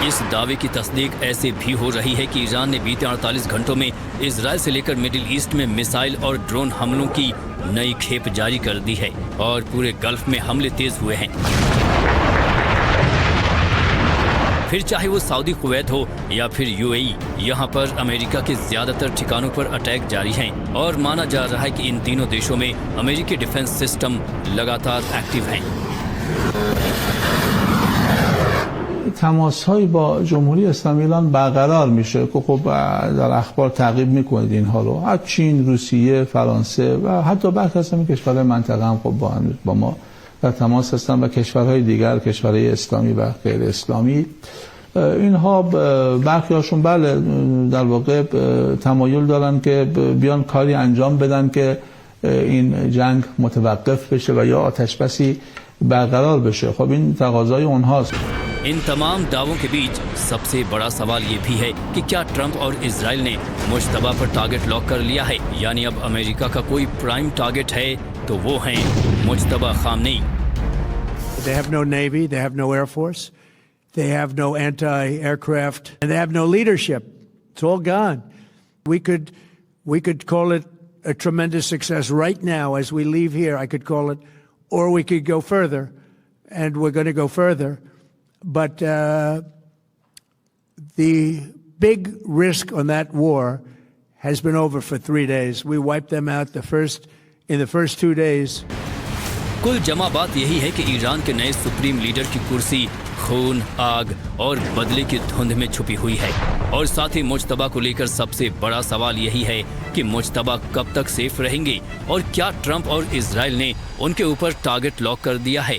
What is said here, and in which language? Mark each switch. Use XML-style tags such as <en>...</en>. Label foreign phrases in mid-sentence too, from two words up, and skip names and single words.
<hi>इस दावे की तस्दीक ऐसे भी हो रही है कि ईरान ने बीते 48 घंटों में इजराइल से लेकर मिडिल ईस्ट में मिसाइल और ड्रोन हमलों की नई खेप जारी कर दी है और पूरे गल्फ में हमले तेज हुए हैं। फिर चाहे वो सऊदी कुवैत हो या फिर यूएई, यहाँ पर अमेरिका के ज्यादातर ठिकानों पर अटैक जारी हैं और माना जा रहा है कि इन तीनों देशों में अमेरिकी</hi> <en>defense system</en> <hi>लगातार एक्टिव हैं।</hi> <fa>تماس‌هایی با جمهوری اسلامی ایران برقرار میشه که خب در اخبار تعقیب میکنید اینها رو، از چین، روسیه، فرانسه و حتی برخی از کشورهای منطقه هم خب با ما در تماس هستن و کشورهای دیگر، کشورهای اسلامی و غیر اسلامی. اینها برخی هاشون بله در واقع تمایل دارن که بیان کاری انجام بدن که این جنگ متوقف بشه و یا آتش بسی برقرار بشه. خب این تقاضای اونهاست.</fa> <hi>इन तमाम दावों के बीच सबसे बड़ा सवाल ये भी है कि क्या ट्रंप और इजराइल ने मुज्तबा पर</hi> <en>target lock</en> <hi>कर लिया है, यानी अब अमेरिका का कोई</hi> <en>prime target</en> <hi>है तो वो हैं मुज्तबा खामनेई।</hi> <en>They have no navy, they have no air force, they have no anti-aircraft, and they have no leadership. It's all gone. We could call it a tremendous success right now as we leave here. I could call it, or we could go further, and we're going to go further. But the big risk on that war has been over for 3 days. We wiped them out in the first 2 days.</en> <hi>कुल जमा बात यही है कि ईरान के नए</hi> <en>supreme leader</en> <hi>की कुर्सी खून, आग और बदले की धुंध में छुपी हुई है और साथ ही मुज्तबा को लेकर सबसे बड़ा सवाल यही है कि मुज्तबा कब तक सेफ रहेंगे और क्या ट्रंप और इजराइल ने उनके ऊपर</hi> <en>target lock</en> <hi>कर दिया है।</hi>